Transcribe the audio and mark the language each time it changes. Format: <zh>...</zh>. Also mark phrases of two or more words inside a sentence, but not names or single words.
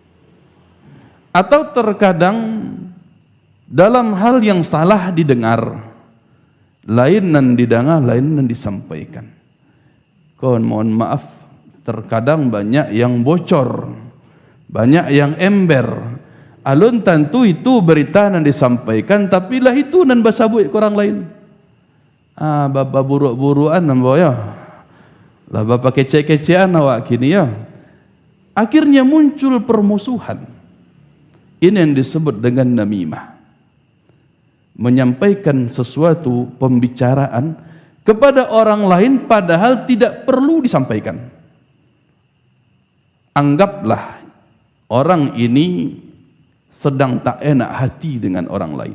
<id>Atau terkadang dalam hal yang salah didengar,</id> <min>lain nan didanga, lain nan disampaikan.</min> <id>Kawan, mohon maaf, terkadang banyak yang bocor, banyak yang ember.</id> <min>Alun tentu itu berita nan disampaikan, tapi lah itu nan basabui ke orang lain. Bapa buruk-buruan nampak ya. Lah bapa kece-kecean awak kini ya.</min> <id>Akhirnya muncul permusuhan. Ini yang disebut dengan namimah. Menyampaikan sesuatu pembicaraan kepada orang lain padahal tidak perlu disampaikan. Anggaplah orang ini sedang tak enak hati dengan orang lain.</id>